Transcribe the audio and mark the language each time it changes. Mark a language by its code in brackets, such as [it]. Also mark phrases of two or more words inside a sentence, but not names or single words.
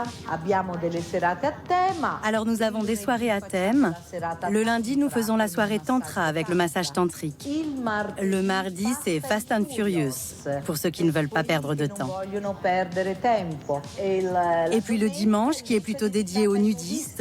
[it] Abbiamo delle serate a tema. [fr] Alors nous avons des soirées à thème. Le lundi, nous faisons la soirée tantra avec le massage tantrique. Le mardi, c'est Fast and Furious, pour ceux qui ne veulent pas perdre de temps. Et puis le dimanche, qui est plutôt dédié aux nudistes.